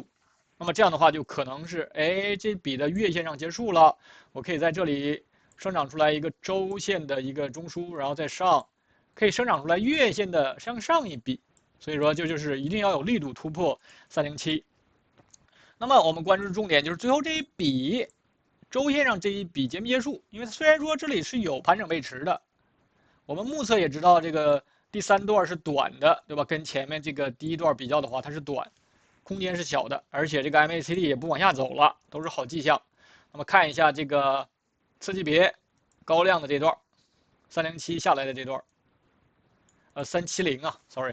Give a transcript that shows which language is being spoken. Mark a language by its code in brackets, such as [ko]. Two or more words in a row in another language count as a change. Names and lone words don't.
[zh] 那麼這樣的話，就可能是，哎，這筆的月線上結束了，我可以在這裡生長出來一個周線的一個中樞，然後再上，可以生長出來月線的向上一筆。所以說，這就是一定要有力度突破307。那麼我們關注的重點就是最後這一筆，周線上這一筆結沒結束？因為雖然說這裡是有盤整背馳的，我們目測也知道這個第3段是短的，對吧？跟前面這個第1段比較的話，它是短。空間是小的，而且這個 MACD 也不往下走了，都是好跡象。那麼看一下這個次級別高量的這段，307下來的这段，370啊 ，sorry。